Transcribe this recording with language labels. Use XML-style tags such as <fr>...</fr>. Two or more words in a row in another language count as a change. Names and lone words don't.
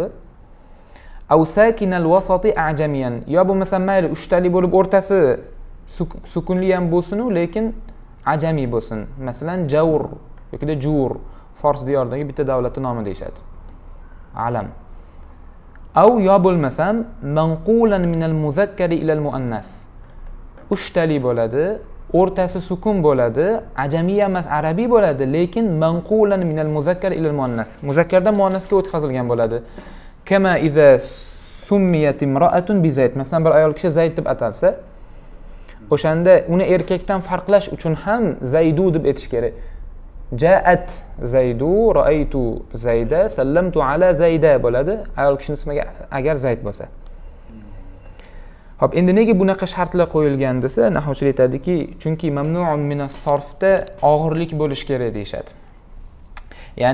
<ar>أو ساكن الوسط أعجميًا.</ar> <uz>Yo bo'lmasa mayli 3 talik bo'lib o'rtasi sukunli ham bo'lsin-u, lekin ajami bo'lsin. Masalan, jawr yoki jur, Fors diyoridagi bitta davlatning nomi deyshadi.</uz> <ar>علم. أو</ar> <uz>yo bo'lmasam</uz> <ar>منقولًا من المذكر إلى المؤنث.</ar> <uz>3 tali bo'ladi, o'rtasi sukun bo'ladi, ajamiy emas arabiy bo'ladi, lekin</uz> <ar>منقولًا من المذكر إلى المؤنث.</ar> <uz>Muzakkardan muannasga o'tkazilgan bo'ladi.</uz> <ar>كما إذا سميت امرأة بزيد.</ar> <uz>Masalan, bir ayol kishi Zayd deb atalsa, o'shanda uni erkakdan farqlash uchun ham Zaydu deb aytish kerak.</uz> <ar>جاءت زيدُ، رأيتُ زيدَ، سلمتُ على زيدَ bo'ladi.</ar> <uz>Ayol kishining ismiga agar Zayd bo'lsa. Xo'p, endi nega bunaqa shartlar qo'yilgan desa, nahvchilar aytadiki, chunki</uz> <ar>ممنوع من الصرفda</ar> <uz>og'irlik bo'lish kerak deyshadi.</uz>